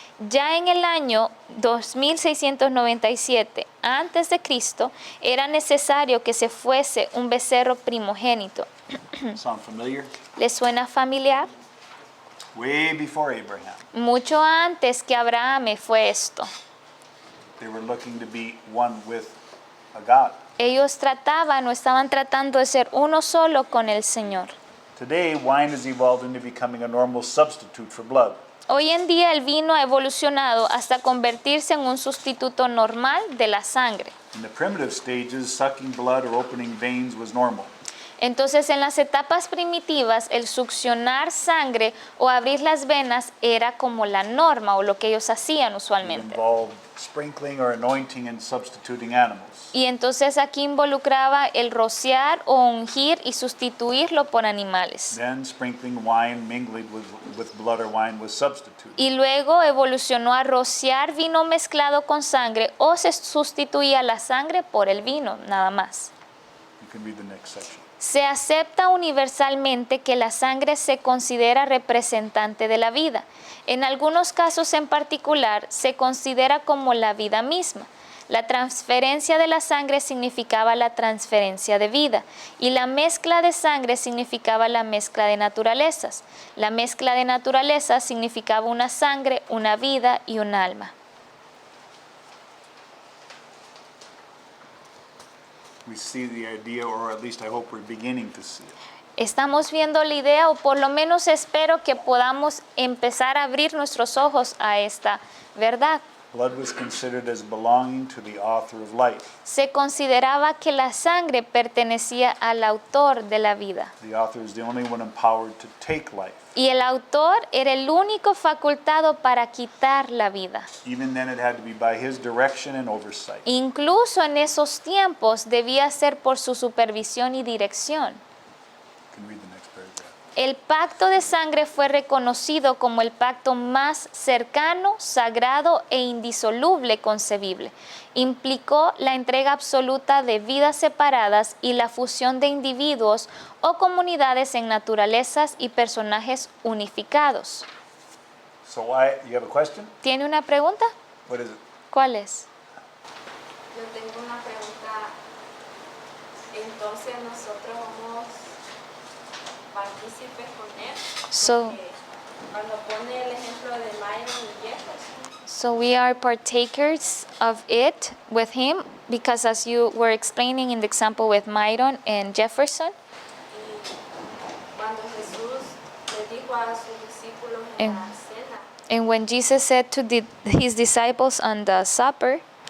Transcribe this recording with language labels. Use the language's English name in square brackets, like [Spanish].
[Spanish] Ya en el año 2697 a.C., era necesario que se fuese un becerro primogénito. [English] Sound familiar? [Spanish] ¿Les suena familiar? [English] Way before Abraham, [Spanish] Mucho antes que Abraham fue esto. [English] they were looking to be one with a God. [Spanish] Ellos trataban o estaban tratando de ser uno solo con el Señor. [English] Today, wine has evolved into becoming a normal substitute for blood. [Spanish] Hoy en día el vino ha evolucionado hasta convertirse en un sustituto normal de la sangre. [English] In the primitive stages, sucking blood or opening veins was normal. [Spanish] Entonces, en las etapas primitivas, el succionar sangre o abrir las venas era como la norma o lo que ellos hacían [English] It [Spanish] usualmente. [English] involved sprinkling or anointing and substituting animals. [Spanish] Y entonces aquí involucraba el rociar o ungir y sustituirlo por animales. [English] Then sprinkling wine mingled with blood or wine was substituted. [Spanish] Y luego evolucionó a rociar vino mezclado con sangre o se sustituía la sangre por el vino, nada más. [English] You can read the next section. [Spanish] Se acepta universalmente que la sangre se considera representante de la vida. En algunos casos en particular se considera como la vida misma. La transferencia de la sangre significaba la transferencia de vida y la mezcla de sangre significaba la mezcla de naturalezas. La mezcla de naturalezas significaba una sangre, una vida y un alma. [English] We see the idea, or at least I hope we're beginning to see it. [Spanish] Estamos viendo la idea, o por lo menos espero que podamos empezar a abrir nuestros ojos a esta verdad. [English] Blood was considered as belonging to the author of life. [Spanish] Se consideraba que la sangre pertenecía al autor de la vida. [English] The author is the only one empowered to take life. [Spanish] Y el autor era el único facultado para quitar la vida. [English] Even then, it had to be by his direction and oversight. [Spanish] Incluso en esos tiempos debía ser por su supervisión y dirección. [English] You can read the next paragraph. [Spanish] El pacto de sangre fue reconocido como el pacto más cercano, sagrado e indisoluble concebible. Implicó la entrega absoluta de vidas separadas y la fusión de individuos o comunidades en naturalezas y personajes unificados. [English] So, you have a question? [Spanish] ¿Tiene una pregunta? [English] What is it? [Spanish] ¿Cuál es? Yo tengo una pregunta. Entonces nosotros somos partícipes con él. [English] So, [Spanish] Porque cuando pone el ejemplo de Myron y Jefferson, [English] so we are partakers of it with him because as you were explaining in the example with Myron and Jefferson, [Spanish] y cuando Jesús le dijo a sus discípulos En- en la cena [English] and when Jesus said to his disciples on the supper